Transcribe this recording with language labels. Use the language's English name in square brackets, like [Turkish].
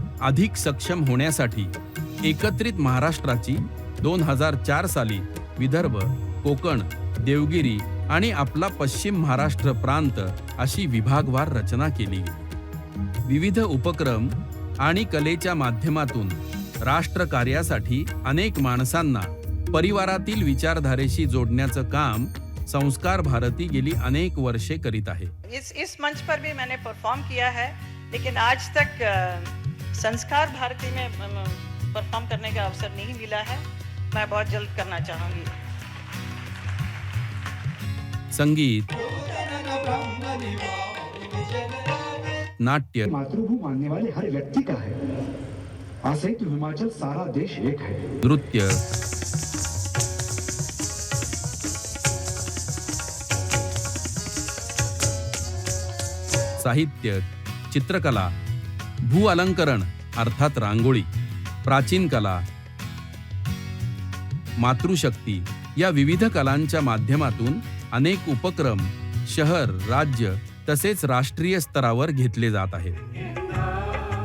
[Marathi] अधिक सक्षम होण्यासाठी एकत्रित महाराष्ट्राची 2004 साली विदर्भ, कोकण, देवगिरी आणि आपला पश्चिम महाराष्ट्र प्रांत अशी विभागवार रचना केली गेली. विविध उपक्रम आणि कलेच्या माध्यमातून राष्ट्रकार्यासाठी अनेक माणसांना परिवारातील विचारधारेशी जोडण्याचं काम संस्कार भारती गेली अनेक वर्षे करीत आहे. [Hindi] इस मंच पर भी मैंने परफॉर्म किया है, लेकिन आज तक संस्कार भारती में परफॉर्म करने का अवसर नहीं मिला है. मैं बहुत जल्द करना चाहूँगी. [Marathi] संगीत, नाट्य, [Hindi] मातृभूमि मानने वाले हर व्यक्ति का है. आसे तो हिमाचल सारा देश एक है. [Marathi] नृत्य, साहित्य, चित्रकला, भू अलंकरण अर्थात रांगोळी, प्राचीन कला, मातृशक्ती या विविध कलांच्या माध्यमातून अनेक उपक्रम शहर, राज्य तसेच राष्ट्रीय स्तरावर घेतले जात आहेत.